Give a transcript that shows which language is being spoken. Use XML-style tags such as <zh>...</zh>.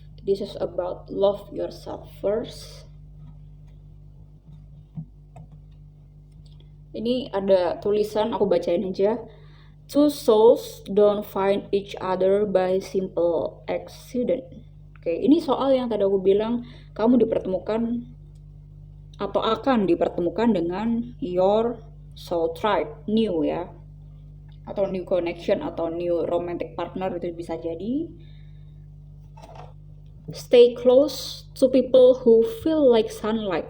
<en>This is about love yourself first.</en> <id>Ini ada tulisan, aku bacain aja.</id> <en>Two souls don't find each other by simple accident.</en> <id>Oke, ini soal yang tadi aku bilang, kamu dipertemukan atau akan dipertemukan dengan</id> <en>your soul tribe,</en> <id>new ya, atau new connection atau</id> <en>new romantic partner,</en> <id>itu bisa jadi.</id> <en>Stay close to people who feel like sunlight.</en>